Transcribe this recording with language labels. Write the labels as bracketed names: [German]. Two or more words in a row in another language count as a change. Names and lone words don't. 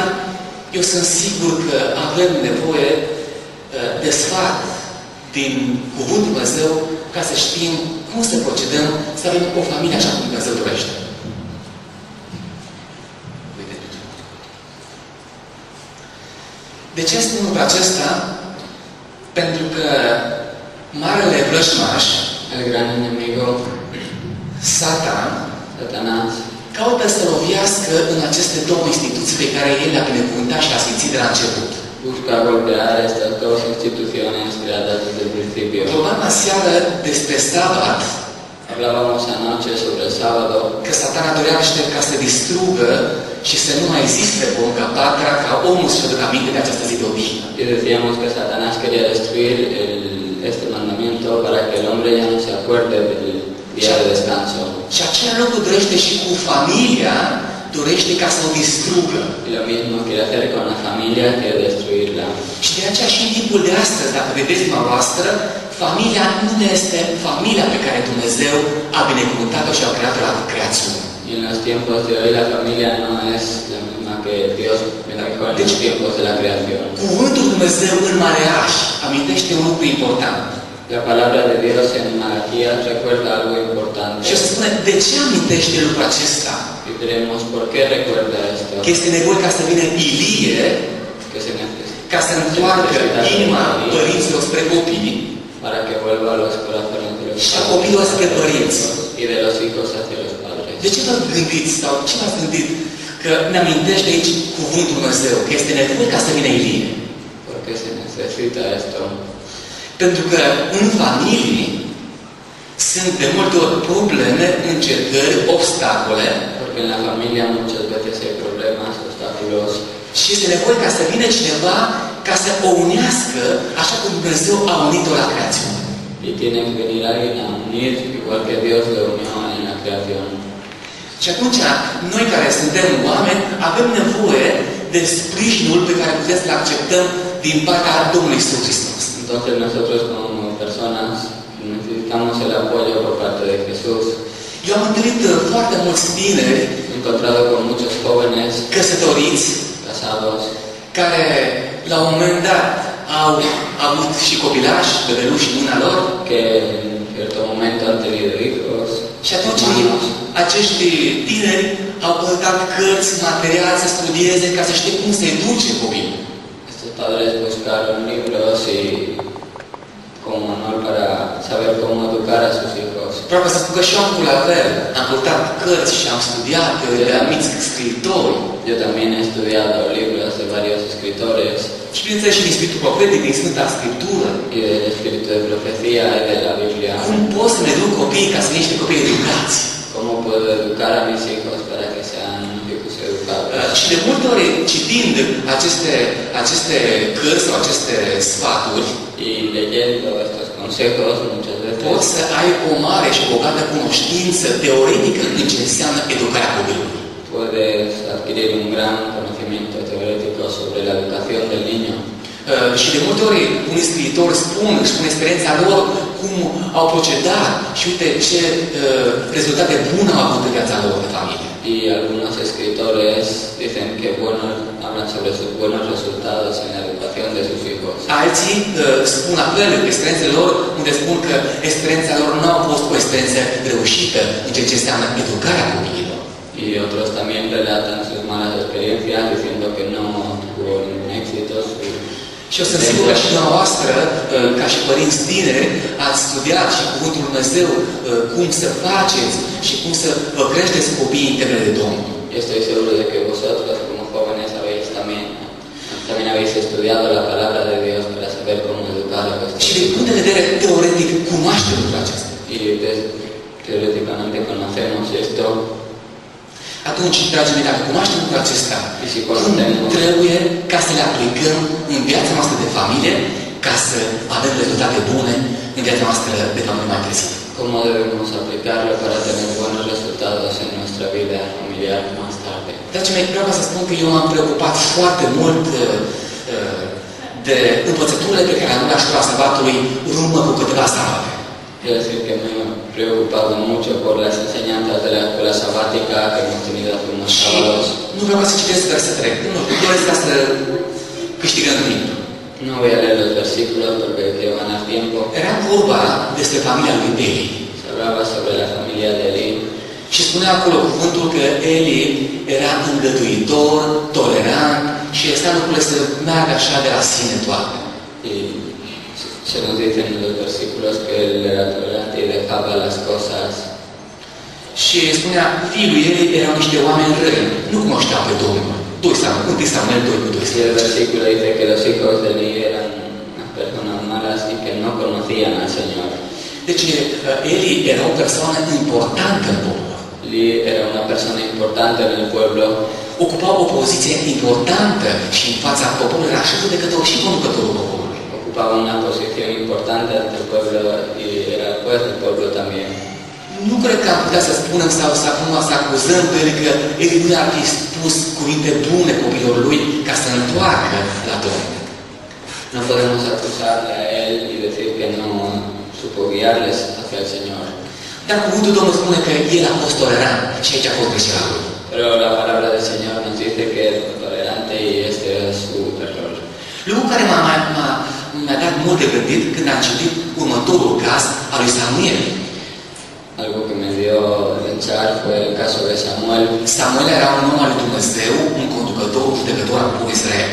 [Romanian] Eu sunt sigur că avem nevoie de sfat din Cuvântul Dumnezeu ca să știm cum să procedăm, să avem o familie așa cum Dumnezeu dorește. De ce spun lucrul acesta? Pentru că marele vrăjmaș, [Spanish] el gran enemigo, Satanás, [Romanian] caută să lovească în aceste 2 instituții pe care el le-a binecuvântat și le-a sfințit de la început. [Spanish] Busca golpear estas 2 instituciones creadas desde el principio. [Romanian] Vorbeam aseară despre sabat, [Spanish] Hablábamos anoche sobre el sábado, [Romanian] că Satana dorește ca să distrugă și să nu mai existe porunca 4-a, ca omul să aducă aminte de această zi de odihnă. [Spanish] y decíamos que Satanás quería destruir este mandamiento para que el hombre ya no se acuerde del día de descanso. [Romanian] Și același lucru dorește și cu familia, dorește ca să o distrugă. [Spanish] Y lo mismo quiere hacer con la familia, quiere destruirla. [Romanian] Și de aceea și în timpul de astăzi, dacă vedeți dumneavoastră, familia nu este familia pe care Dumnezeu a binecuvântat-o și a creat-o la creațiune. [Spanish] Y en los tiempos de hoy la familia no es la misma que Dios bendijo en los tiempos de la creación. [Romanian] Cuvântul Dumnezeu în Maleaș amintește un lucru important. [Spanish] La palabra de Dios en Malaquías recuerda algo importante. [Romanian] Și o să spune, de ce amintește lucrul acesta? [Spanish] Y diremos, ¿por qué recuerda esto? [Romanian] Că este nevoie ca să vină Ilie, [Spanish] Que se necesita [Romanian] ca să întoarcă inima părinților spre copii [Spanish] para que vuelva a los corazones de los [Romanian] și a copiilor spre părinți. [Spanish] y de los hijos hacia los padres. [Romanian] De ce vă gândiți sau ce v-ați gândit că ne amintește aici Cuvântul Dumnezeu, că este nevoie ca să vină Ilie? [Spanish] Porque se necesita esto. [Romanian] Pentru că în familii sunt de multe ori probleme, încercări, obstacole. [Spanish] Porque en la familia muchas veces hay problemas, obstáculos. [Romanian] Și este nevoie ca să vină cineva ca să o unească așa cum Dumnezeu a unit-o la creațiune. [Spanish] Y tiene que venir alguien a unir, igual que Dios lo unió en la creación. [Romanian] Și atunci, noi care suntem oameni, avem nevoie de sprijinul pe care putem să-l acceptăm din partea Domnului Iisus Hristos. [Spanish] Entonces nosotros como personas necesitamos el apoyo por parte de Jesús. [Romanian] Eu am întâlnit foarte mulți tineri [Spanish] He encontrado con muchos jóvenes [Romanian] căsătoriți [Spanish] casados [Romanian] care la un moment dat au avut și copilași, bebeluși în mâna lor. [Spanish] que en cierto momento han tenido hijos, [Romanian] Și atunci [Spanish] hermanos. [Romanian] acești tineri au căutat cărți, material să studieze ca să știe cum se educe copilul. [Spanish] Estos padres buscaron libros y como manual para saber cómo educar a sus hijos. [Romanian] Vreau să spun că și eu am făcut la fel. Am căutat cărți și am studiat de anumiți scriitori. [Spanish] Yo también he estudiado libros de varios escritores [Romanian] Și bineînțeles și din Sfântul Profetic, din Sfânta Scriptură. [Spanish] y del espíritu de profecía y de la Biblia. [Romanian] Cum pot să-mi educ copiii ca să fie niște copii educați? [Spanish] ¿Cómo puedo educar a mis hijos para que sean hijos educados? [Romanian] Și de multe ori, citind aceste cărți sau aceste sfaturi, [Spanish] Y leyendo estos consejos muchas [Romanian] poți [Spanish] veces [Romanian] să ai o mare și bogată cunoștință teoretică în ce înseamnă educarea copilului. [Spanish] puedes adquirir un gran conocimiento teórico sobre la educación del niño. [Romanian] Și de multe ori unii scriitori spun experiența lor cum au procedat și uite ce rezultate bune au avut în viața lor de familie. [Spanish] Y algunos escritores dicen que bueno, hablan sobre sus buenos resultados en la educación de sus hijos. [Romanian] Alții spun la fel experiențele lor, unde spun că experiența lor nu a fost o experiență reușită în ceea ce înseamnă educarea copiilor. [Spanish] Y otros también relatan sus malas experiencias diciendo que no tuvo ningún éxito. [Romanian] Și eu sunt sigur că și dumneavoastră, ca și părinți tineri, ați studiat și Cuvântul Lui Dumnezeu cum să faceți și cum să vă creșteți copiii în temele de Domnul. [Spanish] Estoy seguro de que vosotros como jóvenes también habéis estudiado la palabra de Dios para saber cómo educar a vuestros [Romanian] Și din punct de vedere teoretic, cunoaștem lucrul acesta. [Spanish] Y teóricamente conocemos esto. [Romanian] Atunci, dragii mei, dacă cunoaștem lucrul acesta, Și cunoaștem. trebuie ca să le aplicăm în viața noastră de familie, ca să avem rezultate bune în viața noastră de familie mai târziu. [Spanish] ¿Cómo debemos aplicarlo para tener buenos resultados en nuestra vida familiar más tarde? [Romanian] Dragii mei, vreau să spun că eu m-am preocupat foarte mult de învățăturile pe care am luat la școala sabatului în urmă cu câteva sabate. [Spanish] Quiero decir que me he preocupado mucho por las enseñanzas de la escuela sabática que hemos tenido hace unos [Romanian] Și [Spanish] sábados. [Romanian] nu vreau să citesc versetele, nu doresc ca să câștigăm timp. [Spanish] No voy a leer los versículos porque quiero ganar tiempo. [Romanian] Era vorba despre familia lui Eli. [Spanish] Se hablaba sobre la familia de Eli. [Romanian] Și spunea acolo cuvântul că Eli era îngăduitor, tolerant și lăsa lucrurile să meargă așa de la sine toate. [Spanish] Y se nos dice en los versículos que él era tolerante y dejaba las cosas. [Romanian] Și spunea, fiul lui Eli erau niște oameni răi, nu cunoșteau pe Domnul. [Spanish] 1 Samuel 2:12. Y el versículo dice que los hijos de Eli eran unas personas malas y que no conocían al Señor. [Romanian] Deci Eli era o persoană importantă în popor. [Spanish] Eli era una persona importante en el pueblo. [Romanian] Ocupa o poziție importantă și în fața poporului, era și judecător și conducătorul poporului. [Spanish] Ocupaba una posición importante ante el pueblo y era el juez del pueblo también. [Romanian] Nu cred că am putea să spunem sau să acuzăm pe el că Eli nu ar fi spus cuvinte bune copilor lui ca să întoarcă la Domnul. [Spanish] No podemos acusarle a él y decir que no supo guiarles hacia el Señor. [Romanian] Dar cuvântul Domnului spune că el a fost tolerant și aici a fost greșeala lui. [Spanish] Pero la palabra del Señor nos dice que es tolerante y este es su error. [Romanian] Lucru care mi-a dat mult de gândit când am citit următorul caz al lui Samuel. [Spanish] Algo que me dio a pensar fue el caso de Samuel. [Romanian] Samuel era un om al lui Dumnezeu, un conducător, un judecător al poporului Israel.